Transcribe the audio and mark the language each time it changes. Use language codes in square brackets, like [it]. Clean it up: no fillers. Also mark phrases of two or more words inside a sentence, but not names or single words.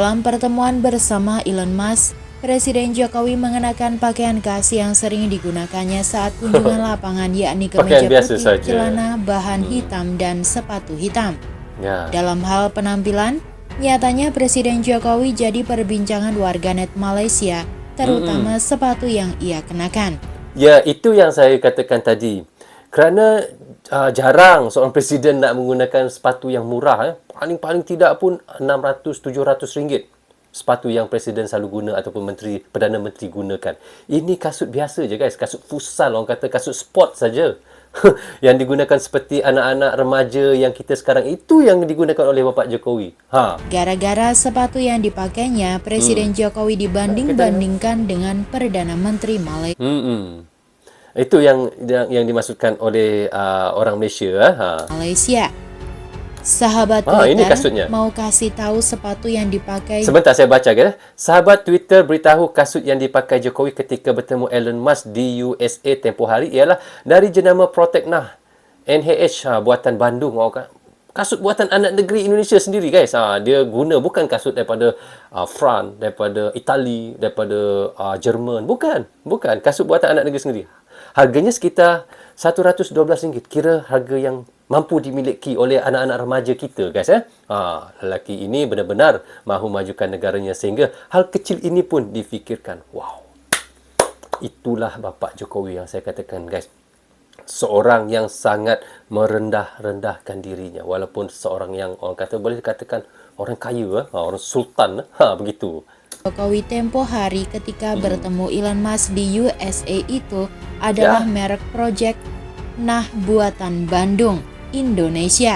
[id] Dalam pertemuan bersama Elon Musk, Presiden Jokowi mengenakan pakaian khas yang sering digunakannya saat kunjungan lapangan, yakni kemeja putih, celana bahan hitam, dan sepatu hitam. Dalam hal penampilan, nyatanya Presiden Jokowi jadi perbincangan warganet Malaysia, terutama sepatu yang ia kenakan. [ms] Ya, itu yang saya katakan tadi. Kerana jarang seorang presiden nak menggunakan sepatu yang murah. Paling-paling tidak pun RM600-700. Sepatu yang presiden selalu guna ataupun Perdana Menteri gunakan. Ini kasut biasa je, guys. Kasut futsal, orang kata kasut sport saja. Yang digunakan seperti anak-anak remaja yang kita sekarang, itu yang digunakan oleh Bapak Jokowi. [id] Gara-gara sepatu yang dipakainya, Presiden Jokowi dibanding-bandingkan dengan Perdana Menteri Malaysia. [ms] Itu yang dimaksudkan oleh orang Malaysia. Malaysia. [id] Sahabat Twitter mau kasih tahu sepatu yang dipakai. [ms] Sebentar saya baca, guys. Sahabat Twitter beritahu kasut yang dipakai Jokowi ketika bertemu Elon Musk di USA tempoh hari ialah dari jenama Protechnah NHH buatan Bandung. Kasut buatan anak negeri Indonesia sendiri, guys. Dia guna, bukan kasut daripada France, daripada Itali, daripada Jerman. Bukan kasut buatan anak negeri sendiri. Harganya sekitar RM112. Kira harga yang mampu dimiliki oleh anak-anak remaja kita, guys. Lelaki ini benar-benar mahu majukan negaranya sehingga hal kecil ini pun difikirkan. Wow. Itulah Bapak Jokowi yang saya katakan, guys. Seorang yang sangat merendah-rendahkan dirinya, walaupun seorang yang orang kata boleh dikatakan orang kaya, orang sultan, begitu. [id] Jokowi tempo hari ketika bertemu Elon Musk di USA itu adalah merek Project Nah buatan Bandung, Indonesia.